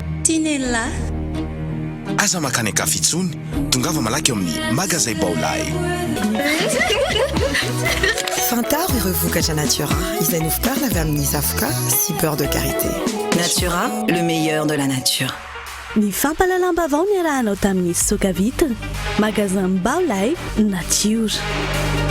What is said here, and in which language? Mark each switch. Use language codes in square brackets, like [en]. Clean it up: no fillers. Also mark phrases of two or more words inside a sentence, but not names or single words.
[mg] Tinella. Aza makany akafitsony, tongava malaky amin'ny magasin Baolay. Fantaro ireo vokatra Natura. Izay novokarina avy amin'ny zavoka sy [fr] beurre de karité. Natura, le meilleur de la nature. [mg] Ny fampalalam-bavao ny arahanao tamin'ny Soka Vitre, magasin Baolay Nature.